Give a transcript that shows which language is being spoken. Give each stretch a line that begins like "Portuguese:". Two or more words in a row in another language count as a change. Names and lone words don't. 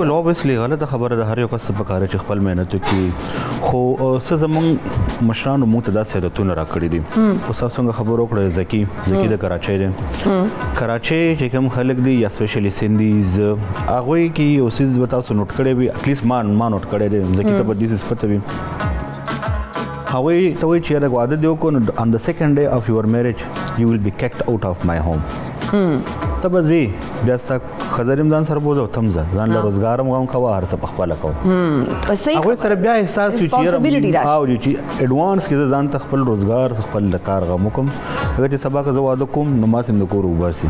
Pashto: بالکل اوبویسلی غلطه خبره ده هر یو کس په کار چې خپل مهنت وکړي خو څه زمونږ مشرانو موږ ته داسې عادتونه راکړي دي اوس تاسو څنګه خبرو کړه زکی د کراچۍ دی کراچۍ چې کوم خلک دي یا سپیشلی سندیز هغوی کې یو څیز به تاسو نوټ کړی وي اټلیسټ ما نوټ کړی دی زکی ته به دې څیز پته وي هغوی ته وایي چې یاره واده دې وکړو
English: on the second day of your marriage you will be kicked out of my home
Pashto: ته به ځې بیا ستا ښځه ځان سره بوځه او ته هم ځه ځان له روزګار هم غم کوه هر څه پخپله کوه هغوی سره بیا احساس وي چې اډوانس کې زه ځان ته خپل روزګار خپل د کار غم وکړم هغه چې سبا که زه واده کوم نو ما هم د کور وباسي